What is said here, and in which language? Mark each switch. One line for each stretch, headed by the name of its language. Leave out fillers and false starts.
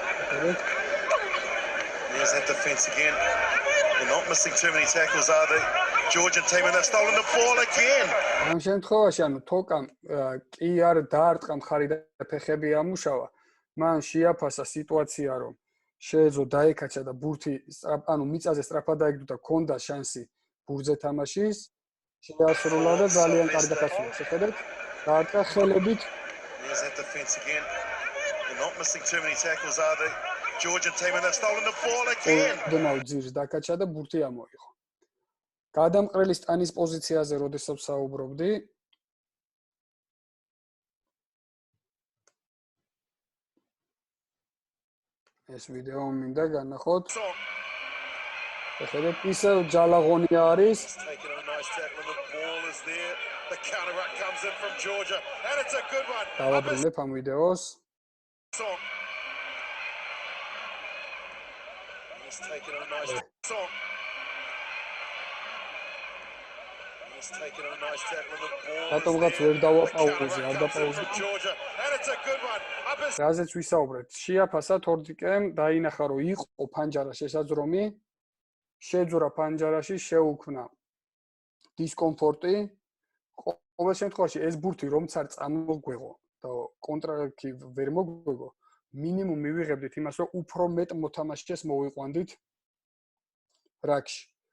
English: There's that defence again. They're not missing too many tackles, are they? Georgian team, and they've stolen the ball again.
Georgian: ამ შემთხვევაში, ანუ თოკამ კი არ დაარტყა მხარი და ფეხები ამუშავა, მან შეაფასა სიტუაცია, რომ შეეძლო დაეკაჩა და ბურთი, ანუ მიწაზე სწრაფად დაიგდო და ჰქონდა შანსი ბურთზე თამაშის, შეასრულა და ძალიან კარგად ასრულა. შეხედეთ? გაარტყა ხელებით.
English: There's that defense again. They're not missing too many tackles, are they? Georgian team, and they've stolen the ball again.
Georgian: ოდნავ ძირს დაკაჩა და ბურთი ამოიღო. გადამყრელი სტანის პოზიციაზე, როდესაც საუბრობდი, ეს ვიდეო მინდა განახოთ. ეხლა ისე ჯალაღონი არის.
English: Taking a nice tackle and the ball is there. The counter ruck comes in from Georgia and it's a good one.
Georgian: დავაბრუნებ ამ ვიდეოს.
English: He's taking a nice song. He's taking a nice tackle and the ball.
Georgian: რატომღაც ვერ დავაპაუზე, არ დაპაუზე.
English: Georgia and it's a good one.
Georgian: რაზეც ვისაუბრეთ, შეაფასა თორდიკემ დაინახა რომ იყო ფანჯარა შესაძრომი, შეძურა ფანჯარაში, შეუქმნა დისკომფორტი. ყოველ შემთხვევაში ეს ბურთი რომც არ წამოგვეღო და კონტრაკი ვერ მოგვეღო, მინიმუმ მივიღებდით იმას, რომ უფრო მეტ მოთამაშეს მოვიყვანდით რაქში.